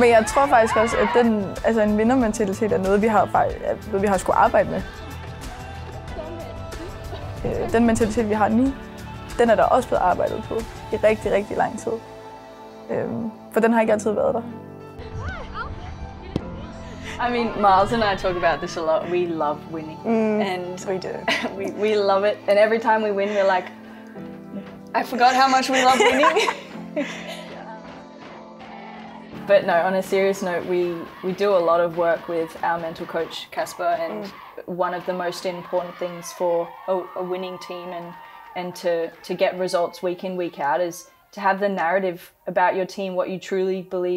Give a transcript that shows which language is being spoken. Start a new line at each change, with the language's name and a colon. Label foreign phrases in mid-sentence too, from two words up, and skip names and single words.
Danish: Men jeg tror faktisk også, at en vindermentalitet er noget, vi har skulle arbejde med. Den mentalitet, vi har nu, den er der også blevet arbejdet på i rigtig lang tid. For den har ikke altid været der.
English: I mean, Miles and I talk about this a lot. We love winning. And we do. we love it. And every time we win, we're like, I forgot how much we love winning. But no, on a serious note, we do a lot of work with our mental coach, Kasper, and one of the most important things for a winning team and to get results week in, week out is to have the narrative about your team, what you truly believe.